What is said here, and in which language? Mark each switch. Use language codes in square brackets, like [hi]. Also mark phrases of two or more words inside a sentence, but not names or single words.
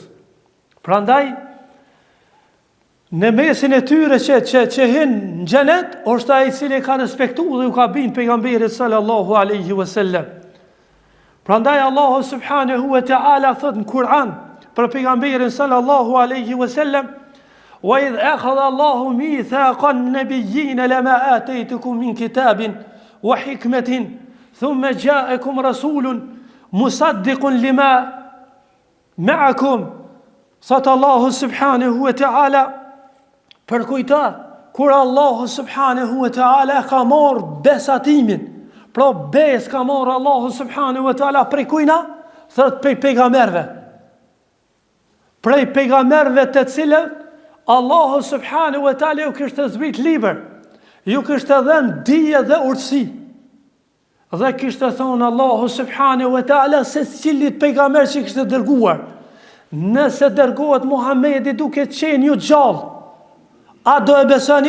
[sq] Prandaj në mesin e tyre që hin në xhenet është ai i cili ka respektuar dhe u ka bind pejgamberit [ar] صلى الله عليه وسلم. Prandaj Allahu سبحانه وتعالى [sq] thot në Kur'an për pejgamberin [ar] صلى الله عليه وسلم: وإذ أخذ الله ميثاق النبيين لما آتيتكم من كتاب وحكمة ثم جاءكم رسول مصدق لما معكم. [sq] Thot Allahu [ar] سبحانه وتعالى [sq] për kujta kur Allahu [ar] سبحانه وتعالى [sq] ka marrë besatimin, pra bes ka marrë Allahu [ar] سبحانه وتعالى [sq] prej kujna, thot prej pejgamberve, prej pejgamberve të cilët Allahu [ar] سبحانه وتعالى [sq] ju kishte zbrit liber, ju kishte dhënë dije dhe urtësi, dhe kishte thonë Allahu subhanahu wa ta'ala se cilit pejgamber që kishte dërguar, nëse dërgohet Muhamedi duke qenë ju gjallë, a do e besoni?